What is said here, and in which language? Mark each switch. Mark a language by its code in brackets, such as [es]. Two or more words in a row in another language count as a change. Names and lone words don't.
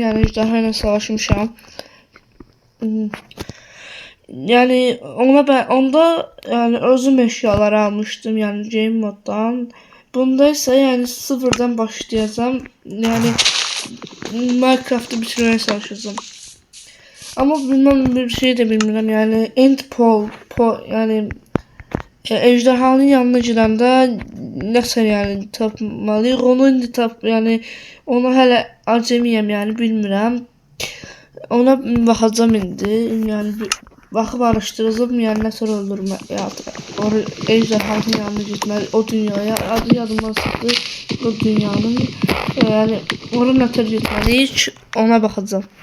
[tr] Yani ejderhayla savaşmışam. Yani onda yani özüm eşyaları almıştım yani [en] game moddan. [tr] Bunda ise yani sıfırdan başlayacağım. Yani Minecraft'ı bitirmeye çalışacağım. [az] Ama bilmem bir şey de bilmirəm. Yani end yani ejderhanın yanına girəndə nəsə yani tapmalıyıq. Onu indi yani onu hələ acemiyəm yani bilmirəm. Ona baxacağım indi. Yani baxıb araşdıracağım yani nəsə öldürmə ya o ejderhanın yanına gitməli o dünyaya adı yadımdan çıxdı o dünyanın yani ona nətər gitməliyik ona baxacağım.